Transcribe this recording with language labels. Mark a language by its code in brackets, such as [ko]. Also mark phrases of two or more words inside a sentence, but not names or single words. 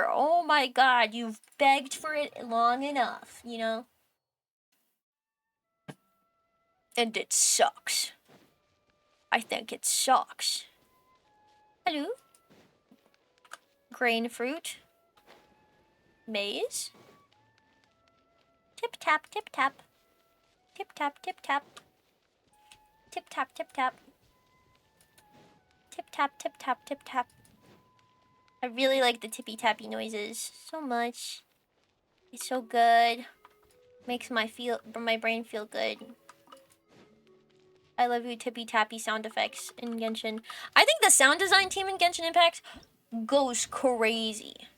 [en] Oh my god, you've begged for it long enough, you know? And it sucks. I think it sucks. Hello? Grain fruit. Maize. Tip tap, tip tap. Tip tap, tip tap. Tip tap, tip tap. Tip tap, tip tap, tip tap. I really like the tippy tappy noises so much. It's so good. Makes my brain feel good. I love you tippy tappy sound effects in Genshin. I think the sound design team in Genshin Impact goes crazy.